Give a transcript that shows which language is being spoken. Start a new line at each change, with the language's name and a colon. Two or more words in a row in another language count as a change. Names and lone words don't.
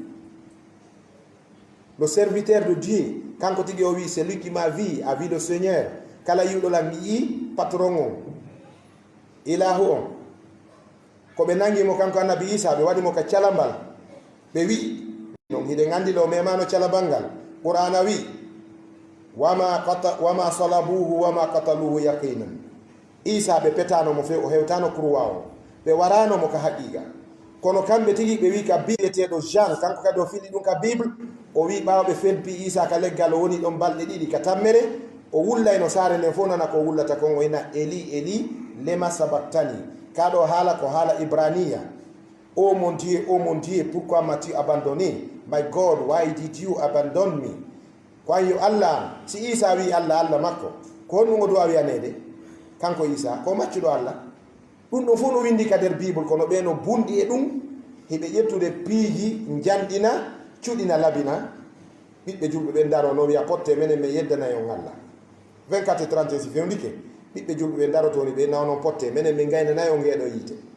French: le serviteur de Dieu
Fula: kanko tigi o wi
French: c'est lui qui m'a vu a vu le Seigneur
Fula: kala yiwɗolan yi patron on ilahu on ko ɓe nangimo kanko annabi isa ɓe waɗimo ka calambal ɓe wi non hiɗen andi ɗo memano calambal ngal qur'ana wi
Arabic: وما صلبوه وما قتلوه يقينا
Fula: isa ɓe petanomo fe o hewtano croix o ɓe waranomo ka haqiqa kono kamɓe tigi ɓe wi ka biyeteɗo Jean kanko kadi o fiɗi ɗum ka bible o wi ɓawɓe felpi isa ka leggal o woni ɗon balɗe ɗiɗi ka tammere o wullayno saare nden fof nana ko wullata kon o ina
Aramaic: אלי למה שבקתני
Fula: kaɗo haala ko haala ibrania
French: oh mon dieu pourquoi m'as-tu abandonné
English: my god why did you abandon me
Fula: ko an yo allah si isa wi allah makko ko honɗum o duwa wiyanede kanko Isa ko maccuɗo Allah ɗum ɗo fof no windi ka nder bible kono ɓe no bunɗi e ɗum hiɓe ƴettude piiji janɗina cuɗina labina ɓiɓɓe julɓe ɓe daro no wiya potte menen mi yeddanayon Allah 24 et 31 si fewndike ɓiɓɓe julɓe ɓe darotoni ɓe nawnon potte menen min gaynanayo ngeɗo yiite